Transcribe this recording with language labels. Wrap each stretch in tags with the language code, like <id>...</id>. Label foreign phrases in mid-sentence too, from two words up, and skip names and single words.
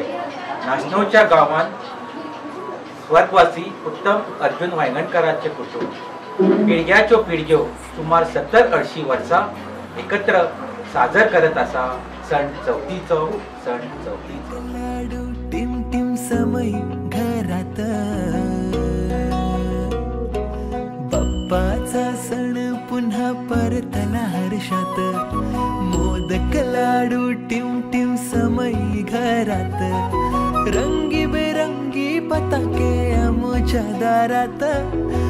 <kok>नाशनोच्या गांवांत स्वर्गवासी उत्तम अर्जुन वांयगणकरांचे कुटुंब पिळग्याच्यो पिळग्यो सुमार 70-80 वर्सां एकत्र साजर करत आसा सण चवथीचो।</kok> <mr>टिम टिम समय घरात, बाप्पाचा सण पुन्हा परतला हर्षात, मोदक लाडू टिम टिम समय घरात, रंगी बेरंगी पताके आमच्या दारात,</mr>